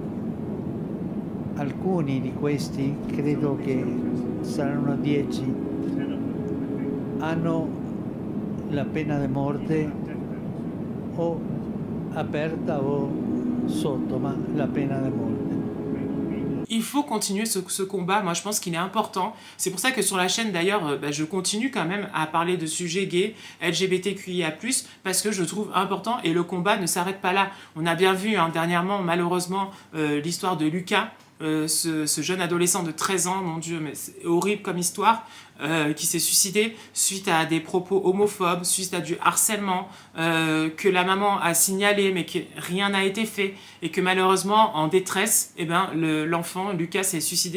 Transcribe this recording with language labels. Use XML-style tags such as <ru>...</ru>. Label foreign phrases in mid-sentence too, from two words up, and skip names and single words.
<it>alcuni di questi, credo che saranno 10, hanno la pena di morte o aperta o sotto, ma la pena di morte.</it> <fr>Il faut continuer ce combat, moi je pense qu'il est important. C'est pour ça que sur la chaîne d'ailleurs, je continue quand même à parler de sujets gays, LGBTQIA+, parce que je trouve important et le combat ne s'arrête pas là. On a bien vu dernièrement, malheureusement, l'histoire de Lucas, ce jeune adolescent de 13 ans, mon Dieu, mais c'est horrible comme histoire, qui s'est suicidé suite à des propos homophobes, suite à du harcèlement, que la maman a signalé mais que rien n'a été fait et que malheureusement en détresse, l'enfant Lucas s'est suicidé.</fr>